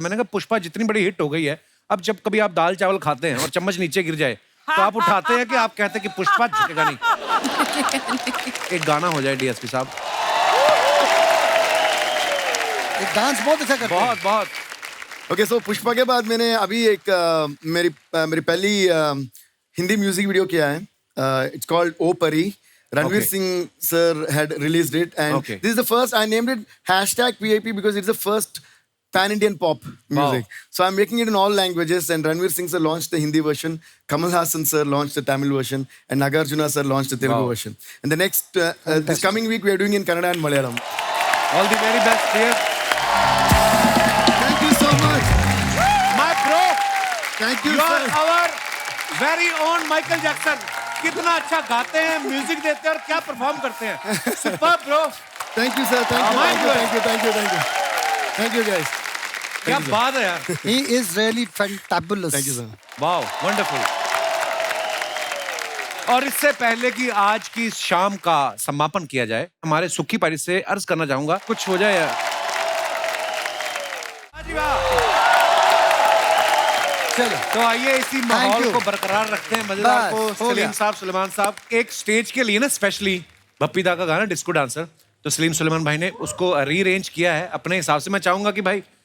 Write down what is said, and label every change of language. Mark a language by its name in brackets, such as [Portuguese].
[Hindi] मैंने कहा पुष्पा जितनी बड़ी हिट हो गई है, अब जब कभी आप दाल चावल खाते हैं और चम्मच नीचे गिर जाए तो आप उठाते हैं कि आप कहते हैं कि पुष्पा झुकेगा नहीं? एक गाना हो जाए डीएसपी साहब। एक डांस बहुत अच्छा करते हैं। बहुत बहुत। ओके, सो पुष्पा के बाद मैंने अभी एक मेरी पहली हिंदी म्यूजिक वीडियो किया है। [English] It's called O Pari. Ranveer Singh sir had released it, and this is the first. I named it #VIP because it's the first pan-Indian pop music. So I'm making it in all languages, and Ranveer Singh sir launched the Hindi version, Kamal Hassan sir launched the Tamil version, and Nagarjuna sir launched the Telugu version. And the next this coming week we are doing in Kannada and Malayalam. All the very best, dear. Thank you so much, my bro. Thank you, you sir. are our very own Michael Jackson. [Hindi] कितना अच्छा गाते हैं, music देते हैं और क्या perform करते हैं। [English] Super bro. Thank you sir, thank you, thank you, thank you, thank you, thank you, thank you guys. [Hindi] क्या बात है यार। [English] He is really fantabulous. Thank you sir. Wow, wonderful. [Hindi] और इससे पहले कि आज की शाम का समापन किया जाए, हमारे सुखी पारी से अर्ज करना चाहूंगा कुछ हो जाए यार। चलो तो आइए इसी माहौल को बरकरार रखते हैं, मजेदार को। सलीम साहब, सुलेमान साहब, एक स्टेज के लिए ना स्पेशली बप्पी दा का गाना डिस्को डांसर, तो सलीम सुलेमान भाई ने उसको रीअरेंज किया है अपने हिसाब से। मैं चाहूंगा कि भाई